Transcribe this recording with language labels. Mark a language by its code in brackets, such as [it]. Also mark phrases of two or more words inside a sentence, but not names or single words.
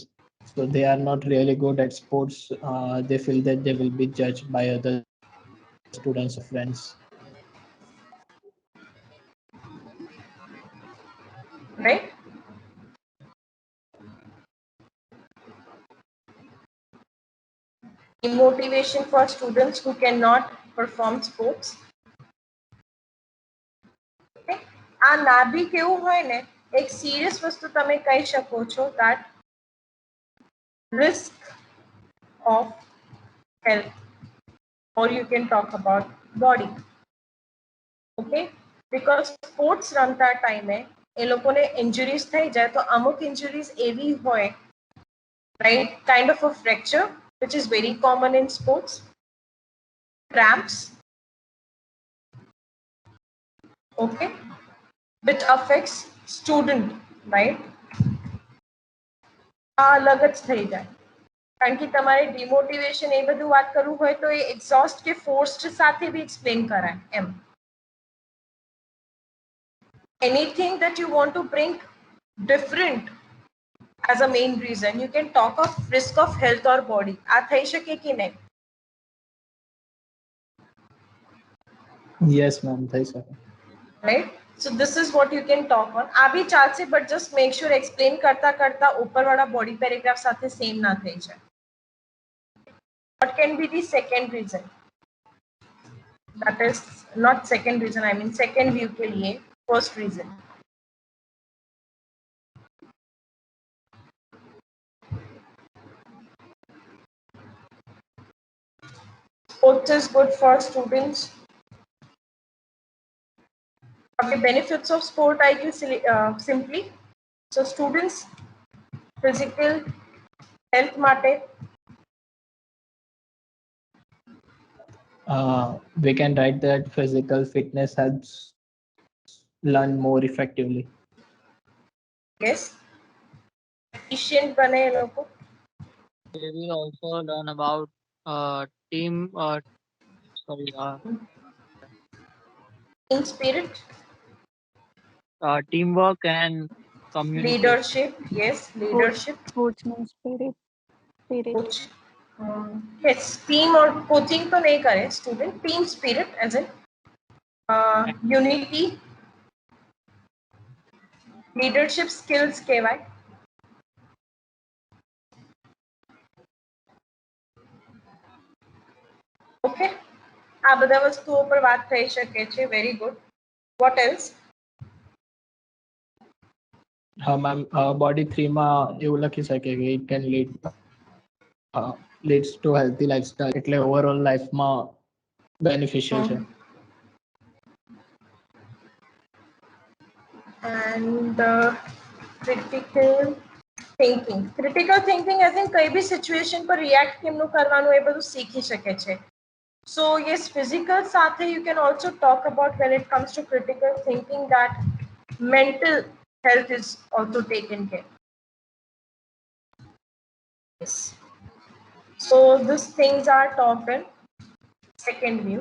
[en] So they are not really good at sports. They feel that they will be judged by other students or friends. Right? demotivation for students who cannot perform sports. [gu] Okay? આ ના બી કેવું હોય ને એક સિરિયસ વસ્તુ તમે કહી શકો છો [en] that risk of health, or you can talk about body. Okay, because sports [gu] રમતા ટાઈમે એ લોકોને ઇન્જરીઝ થઈ જાય તો અમુક ઇન્જરીઝ એવી હોય, [en] right, kind of a fracture which is very common in sports, cramps, okay, which affects student, right. [gu] આ અલગ જ થઈ જાય કારણ કે તમારે ડિમોટિવેશન એ બધું વાત કરવું હોય તો એ એક્ઝોસ્ટ કે ફોર્સ્ડ સાથે બી એક્સપ્લેન કરાય એમ. [en] Anything that you want to bring different as a main reason, you can talk of risk of health or body. [gu] આ થઈ શકે કે નહીં? [en] Yes, ma'am. [gu] થઈ શકે. [en] Right? So this is what you can talk on. [gu] આ બી ચાલશે, [en] but just make sure explain [gu] કરતા કરતા ઉપરવાળા [en] body paragraph [gu] સાથે same ના થઈ જાય. [en] What can be the second reason? That is not second reason, I mean second view [hi] के लिए [en] first reason. Sports is good for students. The benefits of sport I can simply. So students physical [gu] health માટે [en] We can write that physical fitness helps learn more effectively. yes, efficient [gu] બને એ લોકો. [en] They will also learn about team Team spirit, teamwork and communication. leadership, yes, leadership. Sportsman spirit. Coach. Yes, team or coaching [hi] तो नहीं करे [en] student. Team spirit as in unity, leadership skills કહેવાય. [gu] Okay, આ બધા વસ્તુઓ પર વાત થઈ શકે છે. [en] Very good. What else? Ma'am, body 3 [gu] માં એવું લખી શકે કે [en] it can leads to healthy lifestyle. [gu] એટલે [en] overall life [gu] માં beneficial છે. [en] And critical thinking. Critical thinking as in [gu] કઈ બી સિચ્યુએશન પર રિએક્ટ કેમનું કરવાનું એ બધું શીખી શકે છે. [en] So yes, physical સાથે you can also talk about when it comes to critical thinking that mental health is also taken care. Yes. So these things are talked in second view.